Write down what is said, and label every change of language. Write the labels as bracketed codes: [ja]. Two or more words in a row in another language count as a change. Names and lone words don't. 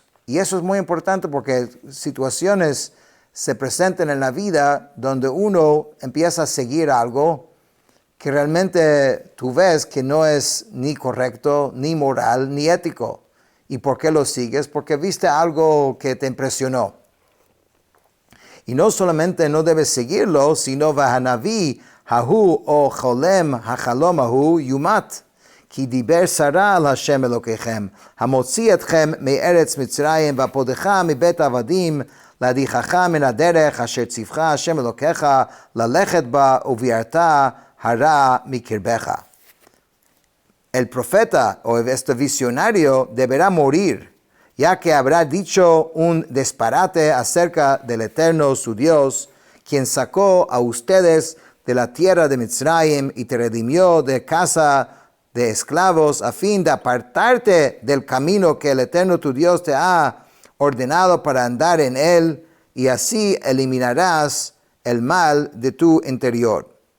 [es] Y eso es muy importante porque situaciones se presentan en la vida donde uno empieza a seguir algo que realmente tú ves que no es ni correcto, ni moral, ni ético. ¿Y por qué lo sigues? Porque viste algo que te impresionó. Y no solamente no debes seguirlo, sino [he] והנביא ההוא או חולם החלום ההוא יומת. כי דיבר שרה על השם אלוקיכם, המוציא אתכם מארץ מצרים, והפודך מבית עבדים, להדיחך מן הדרך אשר ציווך השם אלוקיך, ללכת בה וביערת הרע מקרבך. [es] El profeta o este visionario deberá morir, ya que habrá dicho un disparate acerca del Eterno su Dios, quien sacó a ustedes de la tierra de Mitzrayim y te redimió de casa de esclavos a fin de apartarte del camino que el Eterno tu Dios te ha ordenado para andar en él, y así eliminarás el mal de tu interior.